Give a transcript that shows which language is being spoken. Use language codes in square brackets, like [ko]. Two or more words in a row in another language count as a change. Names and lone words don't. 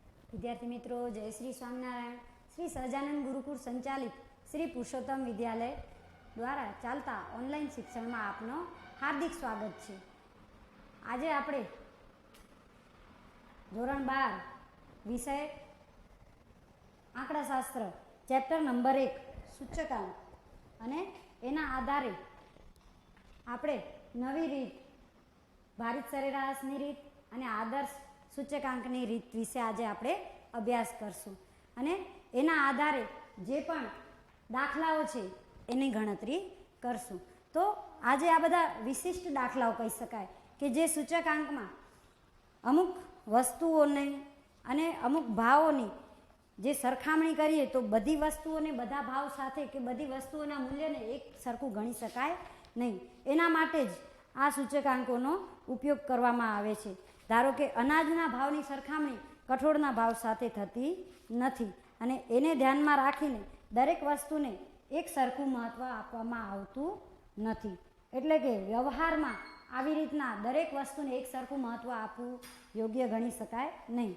[gu] વિદ્યાર્થી મિત્રો, જય શ્રી સ્વામિનારાયણ. શ્રી સહજાનંદ ગુરુકુળ સંચાલિત શ્રી પુરુષોત્તમ વિદ્યાલય દ્વારા ચાલતા ઓનલાઇન શિક્ષણ મેં આપનો હાર્દિક સ્વાગત હૈ। આજ આપણે ધોરણ 12 વિષય આંકડાશાસ્ત્ર [en] chapter number [gu] 1 સૂચકાંક અને એના આધારે આપણે નવી રીત ભારિત સરેરાશની રીત અને આદર્શ સૂચકાંકની રીત વિષે આજ આપણે અભ્યાસ કરશું અને એના આધારે જે પણ દાખલાઓ છે એની ગણતરી કરશું। તો આજ આ બધા વિશિષ્ટ દાખલાઓ કહી શકાય કે જે સૂચકાંકમાં અમુક વસ્તુઓને અને અમુક ભાવોની જે સરખામણી કરીએ તો બધી વસ્તુઓને બધા ભાવ સાથે કે બધી વસ્તુઓના મૂલ્યને એક સરખું ગણી શકાય નહીં। એના માટે જ આ સૂચકાંકોનો ઉપયોગ કરવામાં આવે છે। ધારો કે અનાજના ભાવની સરખામણી કઠોળના ભાવ સાથે થતી નથી અને એને ધ્યાનમાં રાખીને દરેક વસ્તુને એક સરખું મહત્વ આપવામાં આવતું નથી। એટલે કે વ્યવહારમાં આવી રીતના દરેક વસ્તુને એક સરખું મહત્વ આપવું યોગ્ય ગણી શકાય નહીં।